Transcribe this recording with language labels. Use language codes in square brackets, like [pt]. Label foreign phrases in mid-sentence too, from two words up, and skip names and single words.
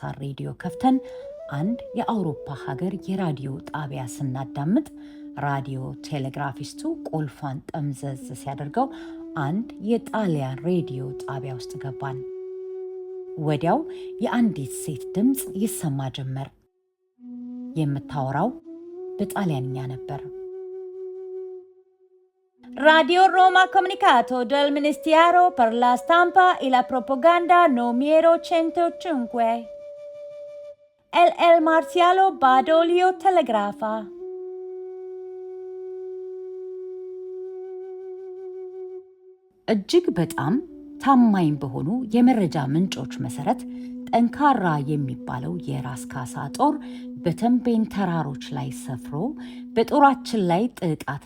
[am] ሬዲዮ ከፍተን አንድ የአውሮፓ ሀገር የራዲዮ ጣቢያ ስናዳምጥ ራዲዮ ቴሌግራፊስቱ ቁልፏን ጠምዘዝ ሲያደርገው አንድ የጣሊያን ሬዲዮ ጣቢያ ውስጥ ገባን። ወዲያው የአንዲት ሴት ድምፅ ይሰማ ጀመር። የምታወራው በጣሊያንኛ ነበር። [it] Radio Roma comunicato del Ministero per la Stampa e la Propaganda numero 105. El Marcialo Badoglio telegrafa. [am] እጅግ በጣም ታማኝ በሆኑ የመረጃ ምንጮች መሰረት ጠንካራ የሚባለው የራስ ካሳ ጦር በተንቤን ተራሮች ላይ ሰፍሮ በጦራችን ላይ ጥቃት